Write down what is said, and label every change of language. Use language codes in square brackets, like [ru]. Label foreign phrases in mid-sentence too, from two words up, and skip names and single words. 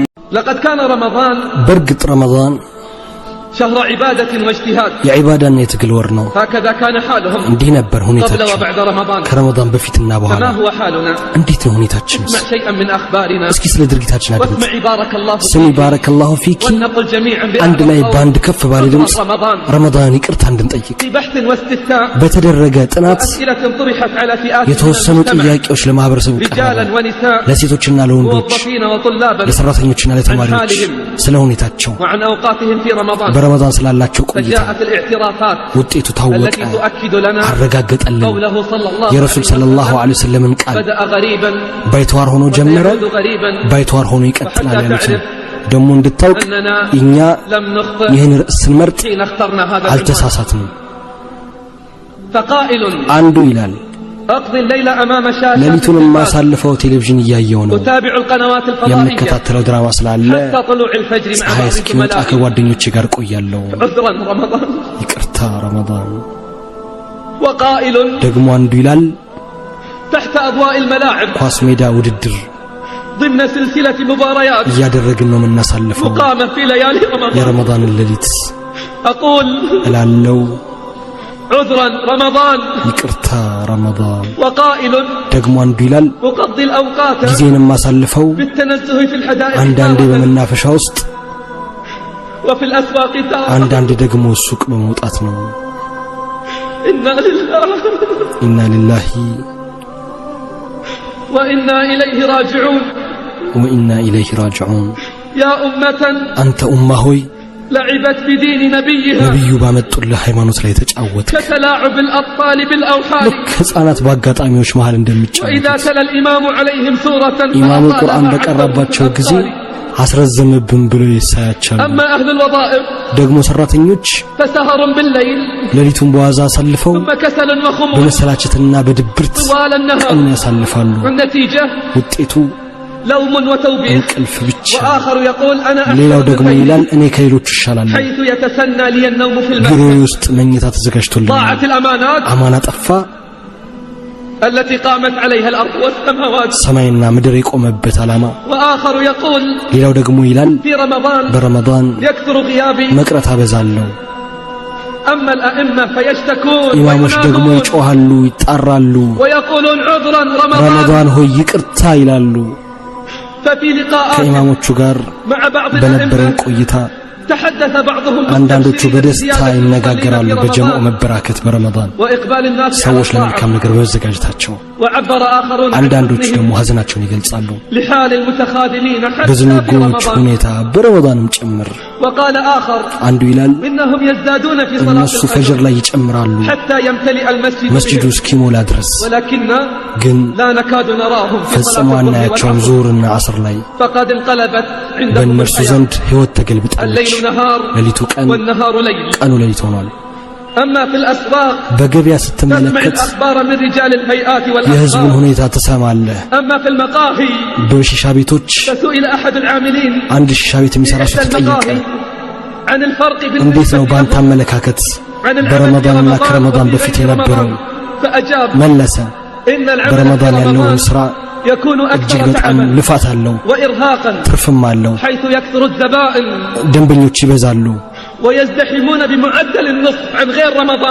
[ar] لقد كان رمضان برقت رمضان شهر عبادة واجتهاد [am] የዒባዳ እና የትግል ወር ነው [ar] هكذا كان حالهم [am] እንዲህ ነበር ሁኔታቸው [ar] قبل وبعد رمضان [am] ከረመዳን በፊትና በኋላ [ar] فما هو حالنا [am] እንዴት ነው ሁኔታችን [ar] اسمع شيئا من أخبارنا [am] እስኪ ስለ ድርጊታችን አድምጥ [ar] واسمع بارك الله ስሚ بارك الله فيكِ ونقل جميعا [am] አንድ ላይ ባንድ ከፍ ባለ ድምጽ ረመዳን ይቅርታ እንድንጠይቅ [ar] في بحث واستفتاء [am] በተደረገ ጥናት [ar] أسئلة طرحت على فئات [am] የተወሰኑ ጥያቄዎች ለማህበረሰቡ [ar] رجالا ونساء [am] ለሴቶችና ለወንዶች [ar] موظفين وطلابا [am] ለሰራተኞችና ለተማሪዎች ስለ ሁኔታቸው [ar] وعن أوقاتهم في رمضان [am] በረመዳን ስላላቸው ቆይታ [ar] فجاءت الاعترافات [am] ውጤቱ ታወቀ [ar] التي تؤكد لنا [am] አረጋገጠልን [ar] قوله صلى الله [am] የረሱል [ar] صلى الله عليه وسلم [am] ቃል [ar] بدأ غريبا [am] ባይተዋር ሆኖ ጀመረ [ar] وسيعود غريبا [am] ባይተዋር ሆኖ ይቀጥላል ያሉት ደሞ እንድታውቅ እኛ [ar] لم نخطئ [am] ይህን ርዕስ ስንመርጥ [ar] حين اخترنا هذا [am] አልተሳሳትንም [ar] فقائل [am] አንዱ ይላል [ar] أقضي الليل أمام شاشة [am] ሌሊቱን ማሳልፈው ቴሌቪዥን እያየው ነው [ar] أتابع القنوات الفضائية [am] የምከታተለው ድራማ ስላለ [ar] حتى طلوع الفجر مع [am] ፀሐይ [ar] بعض [am] እስኪወጣ [ar] زملائي [am] ከጓደኞቼ ጋር ቆያለሁ [ar] عذرا رمضان [am] ይቅርታ ረመዳን [ar] وقائل [am] ደግሞ አንዱ ይላል [ar] تحت أضواء الملاعب [am] ኳስ ሜዳ ውድድር [ar] ضمن سلسلة مباريات [am] እያደረግን ነው የምናሳልፈው [ar] مقامة في ليالي رمضان [am] የረመዳን ሌሊት [ar] أقول [am] እላለሁ [ar] عذرا رمضان [am] ይቅርታ ረመዳን [ar] وقائل [am] ደግሞ አንዱ ይላል [ar] أقضي الأوقات [am] ጊዜን ማሳልፈው [ar] بالتنزه في الحدائق [am] አንዳንዴ በመናፈሻ ውስጥ [ar] وفي الأسواق [am] አንዳንዴ ደግሞ ሱቅ በመውጣት ነው [ar] إنا لله إنا لله وإنا إليه راجعون وإنا إليه راجعون يا أمة [am] አንተ ኡማ ሆይ [ar] لعبت بدين نبيها [am] ነብዩ ባመጡልህ ሃይማኖት ላይ ተጫወተ [ar] كتلاعب الأطفال بالأوحال [am] ልክ ህፃናት በአጋጣሚዎች መሃል እንደሚጫወቱ [ar] وإذا تلا الإمام عليهم سورة [am] ኢማሙ [ar] فأطالها [am] ቁርአን [ar] عن [am] በቀረባቸው [ar] ضرب [am] ጊዜ [ar] الأبصار. [am] አስረዘመብን ብሎ ይሳያቻሉ [ar] أما أهل الوظائف [am] ደግሞ ሰራተኞች [ar] فسهر بالليل [am] ሌሊቱን በዋዛ አሳልፈው [ar] ثم كسل وخمول [am] በመሰላቸትና በድብርት [ar] طوال النهار [am] ቀን ያሳልፋሉ [ar] والنتيجة [am] ውጤቱ [ar] لوم وتوبيخ [am] እንቅልፍ ብቻ [ar] وآخر يقول أنا [am] ሌላው [ar] أحسن [am] ደግሞ [ar] الليل [am] ይላል እኔ ከሌሎች እሻላለሁ [ar] حيث يتسنى لي النوم في [am] ቢሮዬ [ar] المسجد [am] ውስጥ መኝታ ተዘጋጅቶልኛል [ar] ضاعت الأمانات [am] አማና ጠፋ [ar] التي قامت عليها الأرض والسماوات [am] ሰማይና ምድር የቆመበት አላማ [ar] وآخر يقول [am] ሌላው ደግሞ ይላል [ar] في رمضان [am] በረመዳን [ar] يكثر غيابي [am] መቅረት አበዛለሁ [ar] أما الأئمة فيشتكون [am] ኢማሞች ደግሞ [ar] وينادون [am] ይጮሃሉ ይጣራሉ [ar] ويقولون عذرا رمضان [am] ረመዳን ሆይ ይቅርታ ይላሉ [ar] ففي لقاءات [am] ከኢማሞቹ ጋር [ar] مع بعض [am] በነበረን [ar] الأئمة [am] ቆይታ [ar] تحدث بعضهم [am] አንዳንዶቹ [ar] بالتفسير [am] በደስታ [ar] زيادة [am] ይነጋገራሉ [ar] المصلين في [am] በጀምዑ [ar] رمضان [am] መበራከት በረመዳን [ar] وإقبال الناس على [am] ሰዎች [ar] الطاعة [am] ለመልካም ነገር በመዘጋጀታቸው [ar] وعبر آخرون عن [am] አንዳንዶቹ [ar] حزنهم [am] ደግሞ ሀዘናቸውን ይገልጻሉ [ar] لحال المتخاذلين حتى في [am] በዝንጉዎች [ar] رمضان [am] ሁኔታ በረመዳንም ጭምር [ar] وقال آخر [am] አንዱ ይላል [ar] إنهم يزدادون في صلاة [am] እነሱ ፈጅር [ar] الفجر [am] ላይ ይጨምራሉ [ar] حتى يمتلئ المسجد [am] መስጂዱ [ar] بهم [am] እስኪሞላ ድረስ [ar] ولكننا [am] ግን [ar] لا نكاد نراهم في [am] ፈጽሞ [ar] صلاة الظهر [am] አናያቸውም [ar] والعصر [am] ዙሁርና ዓስር ላይ [ar] فقد انقلبت عندهم [am] በእነርሱ [ar] الحياة [am] ዘንድ ህይወት ተገልብጣለች [ar] الليل نهار [am] ሌሊቱ ቀን [ar] والنهار ليل [am] ቀኑ ሌሊት ሆኗል [ar] أما في الأسواق [am] በገበያ [ar] تسمع [am] ስትመለከት [ar] الأخبار من رجال الهيئات [am] የህዝቡን [ar] والأخبار [am] ሁኔታ ትሰማለህ [ar] أما في المقاهي [am] በሺሻ ቤቶች [ar] فسئل أحد العاملين [am] አንድ ሺሻ ቤት የሚሰራ ሰው [ar] في [am] ተጠየቀ [ar] المقاهي عن الفرق [am] እንዴት [ar] بالنسبة [am] ነው ባንተ [ar] لهم [am] አመለካከት [ar] عن العمل في [am] በረመዳንና [ar] رمضان [am] ከረመዳን [ar] وفي [am] በፊት [ar] غير [am] የነበረው [ar] رمضان فأجاب [am] መለሰ [ar] إن العمل في [am] በረመዳን ያለውን [ar] رمضان [am] ስራ [ar] يكون [am] እጅግ [ar] أكثر [am] በጣም [ar] تعبا [am] ልፋት አለው [ar] وإرهاقا [am] ትርፍም አለው [ar] حيث يكثر الزبائن [am] ደንበኞች ይበዛሉ [ar] ويزدحمون بمعدل النصف عن غير رمضان